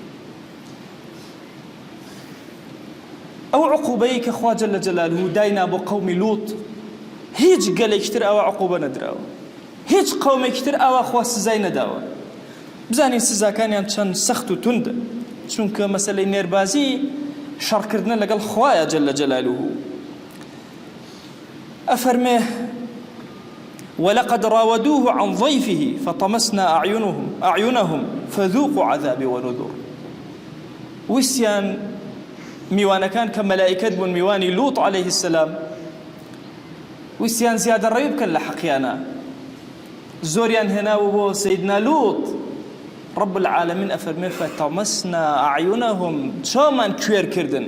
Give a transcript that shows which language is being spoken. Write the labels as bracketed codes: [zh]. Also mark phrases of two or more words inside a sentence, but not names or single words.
[ckb] ئەو عقوبەی کە خوا [ar] جەلە جەلالوه [ckb] داینا بۆ قەومی لووط، هیچ گەلێکی تر ئاوا عقوبە نەدراوە، هیچ قەومێکی تر ئاوا خوا سزای نەداوە. بزانین سزاکانیان چەند سەخت و توندە، چونکە مەسەلەی نێربازی شەڕکردنە لەگەڵ خوایە [ar] جەلە جەلالوه. ئەفەرمێ ولقد راودوه عن ضيفه فطمسنا أعينهم فذوقوا عذابي ونذر. [ckb] ویسیان میوانەکان کە مەلائکەت بوون، میوانی لوط [ar] عليه السلام، [ckb] ویسیان زیادە ڕێی بکەن لە حەقیانە، زۆریان هێناوە بۆ سەیدنا لوط. [ar] رب العالمین [ckb] ئەفەرمێ [ar] فطمسنا أعينهم، [ckb] چاومان کوێر کردن.